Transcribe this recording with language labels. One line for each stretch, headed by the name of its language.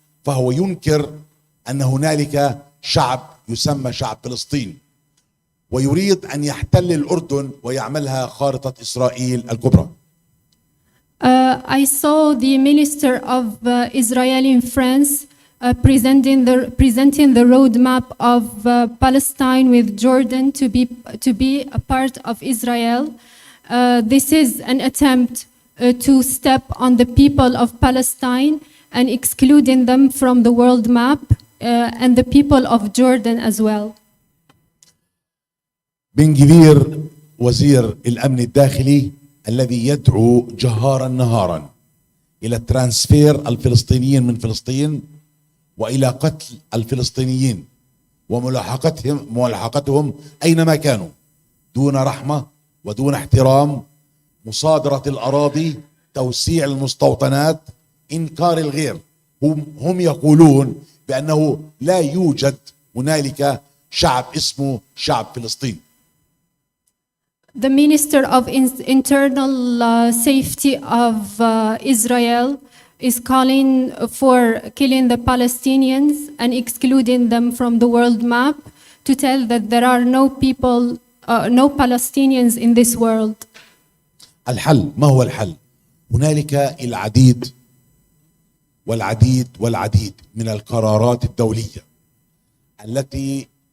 Arabic: فهو ينكر أن هنالك شعب يسمى شعب فلسطين ويريد أن يحتل الأردن ويعملها خارطة إسرائيل الكبرى.
English: I saw the minister of Israel in France presenting the roadmap of Palestine with Jordan to be a part of Israel. This is an attempt to step on the people of Palestine and excluding them from the world map and the people of Jordan as well.
Arabic: بن كدير وزير الأمن الداخلي الذي يدعو جهارا نهارا إلى ترانسفير الفلسطينيين من فلسطين وإلى قتل الفلسطينيين وملاحقتهم أينما كانوا دون رحمة ودون احترام، مصادرة الأراضي، توسيع المستوطنات، إنكار الغير. هم يقولون بأنه لا يوجد هنالك شعب اسمه شعب فلسطين.
English: The Minister of Internal Safety of Israel is calling for killing the Palestinians and excluding them from the world map to tell that there are no people, no Palestinians in this world.
Arabic: الحل ما هو الحل؟ هنالك العديد والعديد والعديد من القرارات الدولية التي